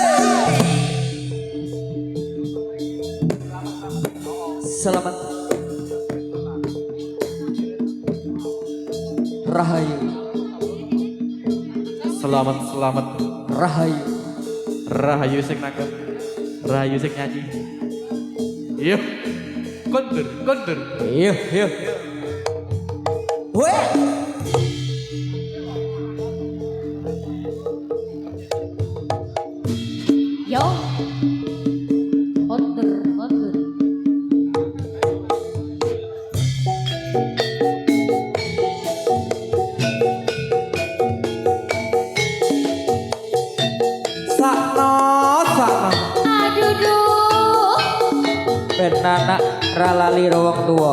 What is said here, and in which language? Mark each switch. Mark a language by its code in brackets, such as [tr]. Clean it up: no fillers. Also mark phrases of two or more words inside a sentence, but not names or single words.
[jv] Selamat Rahayu, Selamat selamat. rahayu. Rahayu sing nangkep. Rahayu sing nyanyi. Iya. Kondur, kondur. Iya, iya. Weh. Yo. Order, order. Sakno, sakno. Aduh duh. Ben anak ralali wong tua.